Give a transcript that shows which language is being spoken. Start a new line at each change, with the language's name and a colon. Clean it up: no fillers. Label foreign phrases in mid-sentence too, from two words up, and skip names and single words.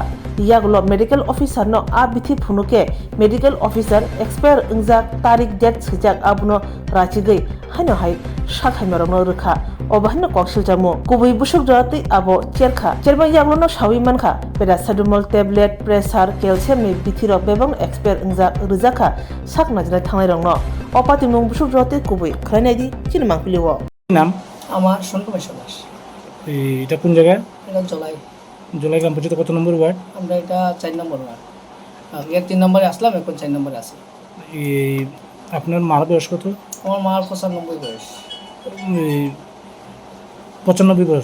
Kok Borok: यागलो
English: medical officer
Kok Borok: नो आ बिथि फुनुके
English: medical officer
Kok Borok: एक्सपायर इंजाक तारिख डेट सजाक आबनो राचिगै हाइनो हाइ साक हाइमियारंनो रोखा अबहायनो कक्सिल जामु गुबै बुसुक जातै आबो चेरबा यागलो सावै मानखा
English: paracetamol tablet
Kok Borok: प्रेसार कैल्शियम नि बिथिर बेबं एक्सपायर इंजाक रोजाखा साक नाजनाय थांनाय रंनो अपाति मुं बुसुक जातै गुबै खरायनायदि चिनमांपिलिवो
Bangla: নাম আমার সন্তোষ দাস। এটা কোন জায়গায়? এটা জলাই। জলাই গ্রাম পঞ্চায়েত কত নম্বর ওয়ার্ড? আমরা এটা 4 নম্বর ওয়ার্ড। আগে 3 নম্বরে আসলাম, এখন 4 নম্বরে আছি। এই আপনার মার বয়স কত? আমার মার 95 বয়স। 95 বয়স।